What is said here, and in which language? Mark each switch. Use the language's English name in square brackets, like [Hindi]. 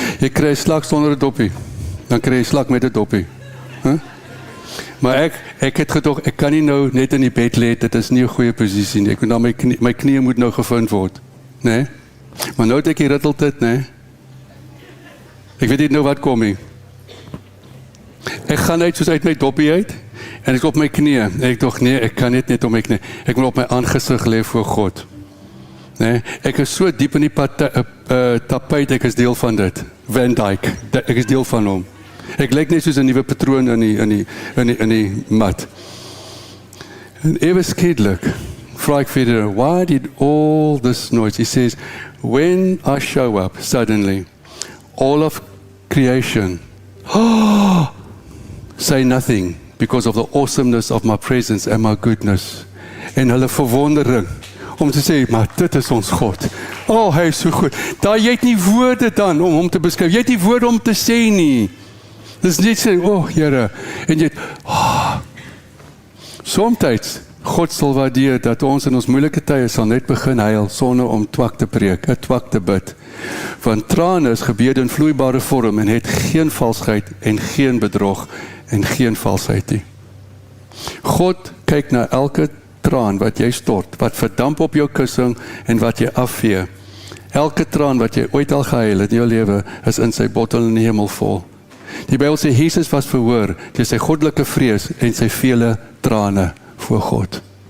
[Afrikaans] Jy kry 'n slak sonder 'n doppie, dan kry jy 'n slak met 'n doppie. Maar ek het gedog, ek kan nie nou net in die bed lê, dit is nie 'n goeie posisie nie. Ek moet nou my knie moet nou gevind word, né? Maar nou het ek geritteld dit, né? Ek weet nie nou wat kom nie. Ek gaan uit soos uit my doppie uit, en ek op my knie, en ek dog, nee, ek kan net op my knie, ek moet op my aangesig lê voor God. Nee, ek is so diep in die tapijt, ek is deel van dit. Van Dijk, ek is deel van hom. Ek lyk net soos 'n nuwe patroon in die mat. En ewe skielik, vra ek verder, [English] why did all this noise? He says, when I show up, suddenly, all of creation, say nothing, because of the awesomeness of my presence and my goodness. [Afrikaans] En hulle verwondering, om te sê, maar dit is ons God. Oh, hy is so goed. Daar jy het nie woorde dan om hom te beskryf. Jy het nie woorde om te sê nie. Dis net sê, oh Here, en jy het, soms God sal waardeer dat ons in ons moeilike tye sal net begin huil sonder om twak te preek, 'n twak te bid. Want trane is gebede in vloeibare vorm en het geen valsheid en geen bedrog en geen valsheid nie. God kyk na elke traan wat jy stort, wat verdamp op jou kussing en wat jy afvee. Elke traan wat jy ooit al gehuil het in jou lewe is in sy bottel in die hemel vol. Die Bybel sê Jesus was verhoor deur sy goddelike vrees en sy vele trane voor God.